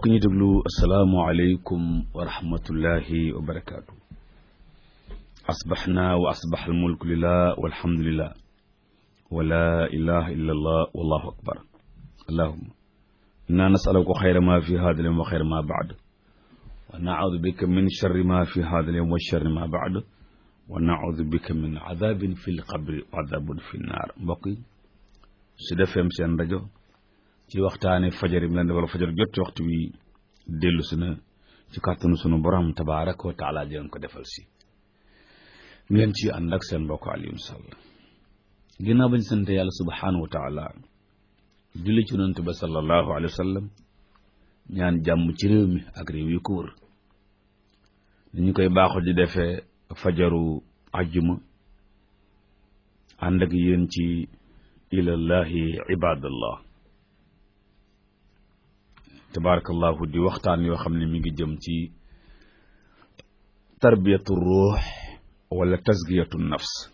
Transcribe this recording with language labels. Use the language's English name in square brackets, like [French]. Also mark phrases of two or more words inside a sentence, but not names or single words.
[Wolof] ñu déglu [Arabic] السلام عليكم ورحمة الله وبركاته أصبحنا وأصبح الملك لله والحمد لله ولا إله إلا الله والله أكبر اللهم إنا نسألك خير ما في هذا اليوم وخير ما بعد ونعوذ بك من شر ما في هذا اليوم وشر ما بعد ونعوذ بك من عذاب في القبر وعذاب في النار. [Wolof] mbokk yi Sud FM seen rajo ci waxtaane fajar yi mu leen defal fajar jot ci waxtu wi dellu si na ci kàttanu sunu borom [Arabic] تبارك وتعالى [Wolof] di leen ko defal si ngeen ci ànd ak seen mbokk Alioune Sall. ginnaaw bañ sant yàlla [Arabic] سبحانه وتعالى [Wolof] julli ci yonent ba [Arabic] صلى الله عليه وسلم [Wolof] ñaan jàmm ci réew mi ak réew yi ko wër ni ñu koy baaxoo di defee fajaru ajjuma ànd ak yéen ci [Arabic] إلى الله عباد الله تبارك الله [Wolof] di waxtaan yoo xam ne mi ngi jëm ci tarbiyatu ruux wala [Arabic] تزكية النفس.